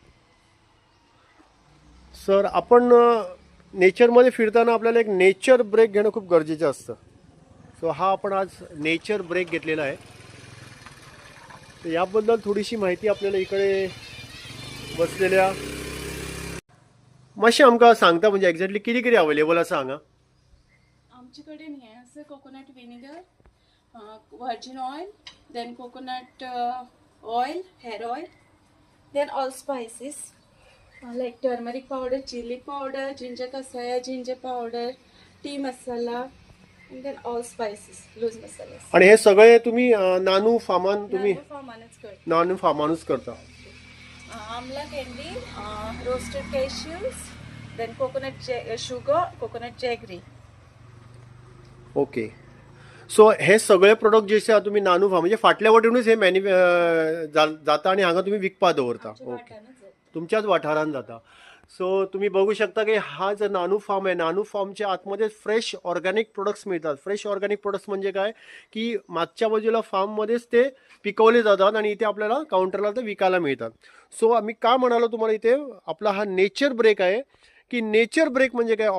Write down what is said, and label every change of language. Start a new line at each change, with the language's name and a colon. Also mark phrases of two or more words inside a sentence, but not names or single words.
Marathi: सर, आपण नेचरमध्ये फिरताना आपल्याला एक
English: nature break
Marathi: घेणं खूप गरजेचं असतं. सो हा आपण आज
English: nature break
Marathi: घेतलेला आहे.
Konkani: तर याबद्दल थोडीशी माहिती आपल्याला इकडे बसलेल्या मातशें आमकां सांगता, म्हणजे एक्झॅक्टली कितें कितें अवेलेबल आसा हांगा? आमचे कडेन हे आसा
English: coconut vinegar, virgin oil, then coconut oil, hair oil, then all spices like turmeric powder, chilli powder, ginger kashaya, ginger powder, tea masala, and then all spices, loose मसाले.
Marathi: आणि हे सगळे तुम्ही नानू फार्मान तुम्ही
Konkani: फार्मानच करता. नानू फार्मानूच करता.
English: amla candy, roasted cashews, then coconut sugar, coconut jaggery. ओके.
Konkani: सो हे सगळे प्रोडक्ट जे आसा तुम्ही नानू फार्म म्हणजे फाटल्या वाटेनूच हे जाता आणि हांगा तुम्ही विकपा दवरता. ओके, तुमच्याच वाठारान जाता.
Marathi: सो तुम्ही बघू शकता की हा जो नानू फार्म आहे, नानू फार्मच्या आतमध्ये
English: fresh organic products
Marathi: मिळतात.
English: fresh organic products
Marathi: म्हणजे काय की मागच्या बाजूला फार्ममध्येच ते पिकवले जातात आणि इथे आपल्याला काउंटरला ते विकायला मिळतात. सो आम्ही का म्हणालो तुम्हाला इथे आपला हा
English: nature break
Marathi: आहे की
English: nature break
Marathi: म्हणजे काय?